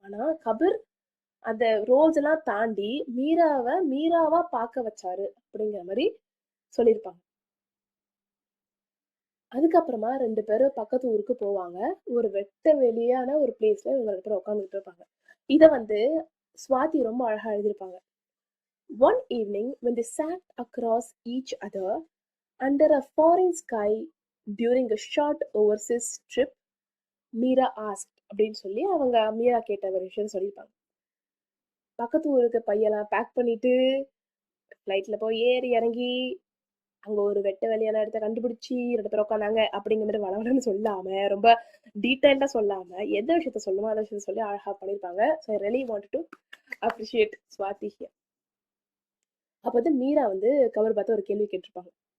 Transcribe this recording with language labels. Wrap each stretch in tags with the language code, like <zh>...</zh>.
<ta>ஆனா கபீர் அந்த ரோல்ஸ் எல்லாம் தாண்டி மீராவை மீராவா பார்க்க வச்சாரு அப்படிங்கிற மாதிரி சொல்லியிருப்பாங்க. அதுக்கப்புறமா ரெண்டு பேரும் பக்கத்து ஊருக்கு போவாங்க. ஒரு வெட்ட வெளியான ஒரு பிளேஸ்ல இவங்க ரெண்டு பேரும் உட்காந்துட்டு இருப்பாங்க. இத வந்து ஸ்வாதி ரொம்ப அழகா எழுதியிருப்பாங்க.</ta> <en>One evening when they sat across each other under a foreign sky during a short overseas trip, Meera asked</en> <ta>அப்படின்னு சொல்லி அவங்க மீரா கேட்ட ஒரு விஷயம் சொல்லியிருப்பாங்க. பக்கத்து ஊருக்கு பையெல்லாம் பேக் பண்ணிட்டு ஃப்ளைட்ல போய் ஏறி இறங்கி அங்க ஒரு வெட்ட வெளியான இடத்த கண்டுபிடிச்சி ரெண்டு பேரும் உட்காந்தாங்க அப்படிங்கிற மாதிரி வளவலன்னு சொல்லாம, ரொம்ப டீடைல்டா சொல்லாம, எந்த விஷயத்த சொல்லுமோ அந்த விஷயத்த சொல்லி அழகா பண்ணியிருப்பாங்க.</ta> <en>So I really want to appreciate Swathi here.</en> <ta>அப்போ வந்து மீரா வந்து கபீர் பார்த்து ஒரு கேள்வி கேட்டிருப்பாங்க.</ta>